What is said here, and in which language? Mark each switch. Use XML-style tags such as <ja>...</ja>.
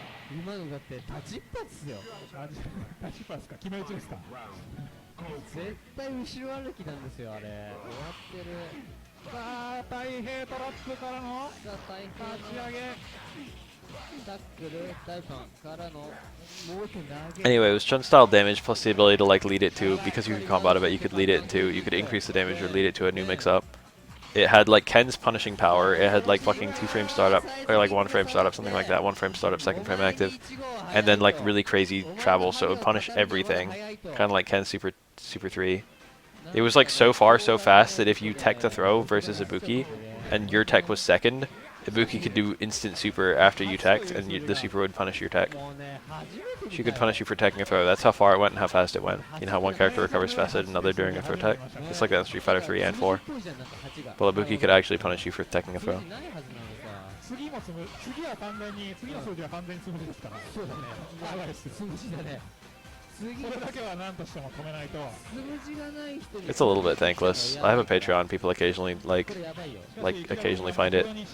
<ja>今のだって立ちっぱですよ立ちっぱですか決め打ちですか絶対後ろ歩きなんですよあれ終わってるさあ太平トラップからのさあ太平立ち上げタックル大パンからのもう一投げ</ja> <en>Anyway, it was Chun style damage plus the ability to like lead it to, because you could combo out of it, you could lead it into, you could increase the damage or lead it to a new mix up. It had like Ken's punishing power, it had like fucking 2-frame startup, or like 1-frame startup, something like that, 1-frame startup, 2nd-frame active, and then like really crazy travel, so it would punish everything, kind of like Ken's Super 3. It was like so far, so fast that if you tech to throw versus Ibuki, and your tech was second, Ibuki could do instant super after you teched, and the super would punish your tech. She could punish you for teching a throw. That's how far it went and how fast it went. You know how one character recovers faster than another during a throw tech? It's like that in Street Fighter 3 and 4. Well, Ibuki could actually punish you for teching a throw.</en> <ja>次は完全に次の数字は完全につむじですからそうだねやばいですつむじだねそれだけは何としても止めないとつむじがない人に</ja> <en>It's a little bit thankless. I have a Patreon. People occasionally occasionally find it.</en>